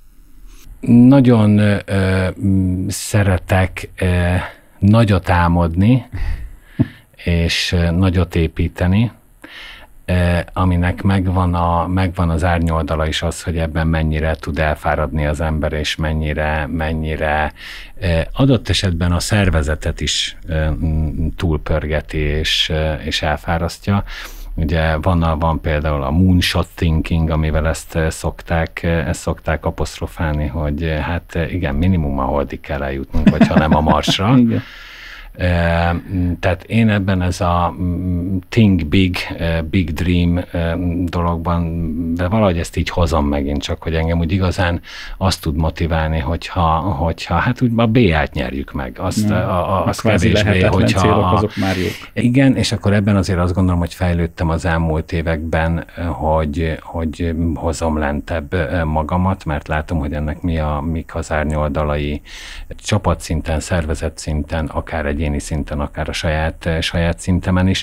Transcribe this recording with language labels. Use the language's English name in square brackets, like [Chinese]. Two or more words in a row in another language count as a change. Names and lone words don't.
[Hungarian] Nagyon szeretek nagyot álmodni, és nagyot építeni, aminek megvan az árnyoldala is az, hogy ebben mennyire tud elfáradni az ember, és mennyire adott esetben a szervezetet is túlpörgeti, és elfárasztja. Ugye van például a [English] moonshot thinking, [Hungarian] amivel ezt szokták apostrofálni, hogy hát igen, minimum a holdig kell eljutnunk, hogyha nem a Marsra. Igen. Tehát én ebben ez a [English] think big, big dream [Hungarian] dologban, de valahogy ezt így hozom megint csak, hogy engem úgy igazán azt tud motiválni, hogyha hát úgy a B-át nyerjük meg. Az kevésbé, hogyha... célok, azok már jók. Igen, és akkor ebben azért azt gondolom, hogy fejlődtem az elmúlt években, hogy hozom lentebb magamat, mert látom, hogy ennek mik az árnyoldalai csapatszinten, szervezet szinten, akár egyéni szinten, akár a saját szintemen is.